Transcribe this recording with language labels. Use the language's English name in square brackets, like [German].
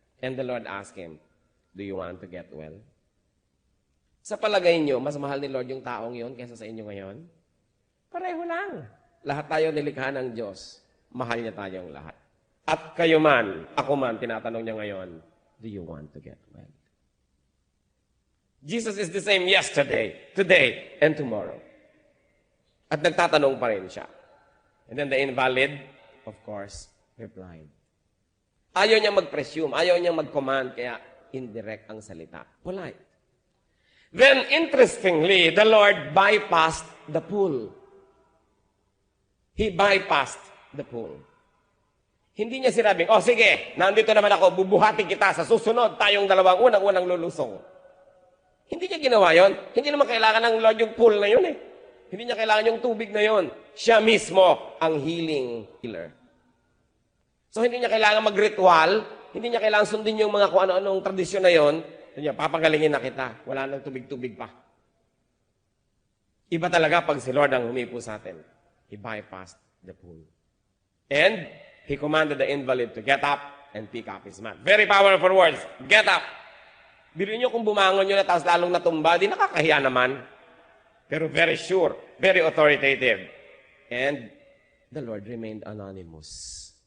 [English] And the Lord asked him, do you want to get well? [Filipino] Sa palagay nyo, mas mahal ni Lord yung taong yon kaysa sa inyo ngayon? Pareho lang. Lahat tayo nilikha ng Diyos. Mahal niya tayong lahat. At kayo man, ako man, tinatanong niya ngayon, [English] do you want to get well? Jesus is the same yesterday, today, and tomorrow. [Filipino] At nagtatanong pa rin siya. [English] And then the invalid, of course, replied. [Filipino] Ayaw niya mag-presume, ayaw niya mag-command, kaya indirect ang salita. [English] Polite. Then, interestingly, the Lord bypassed the pool. He bypassed the pool. [Filipino] Hindi niya sinabing, sige, nandito naman ako, bubuhatin kita sa susunod, tayong dalawang unang lulusong. Hindi niya ginawa yon. Hindi naman kailangan ng Lord yung pool na yun eh. Hindi niya kailangan yung tubig na yon. Siya mismo ang healing healer. So hindi niya kailangan mag-ritual, hindi niya kailangan sundin yung mga kung ano-anong tradisyon na yon. Hindi niya, papagalingin na kita. Wala nang tubig-tubig pa. Iba talaga pag si Lord ang humipo sa atin. [English] He bypassed the pool. And He commanded the invalid to get up and pick up his mat. Very powerful words. Get up. [Filipino] Biruin nyo kung bumangon nyo na tapos lalong natumba, di nakakahiya naman. [English] Pero very sure, very authoritative. And the Lord remained anonymous.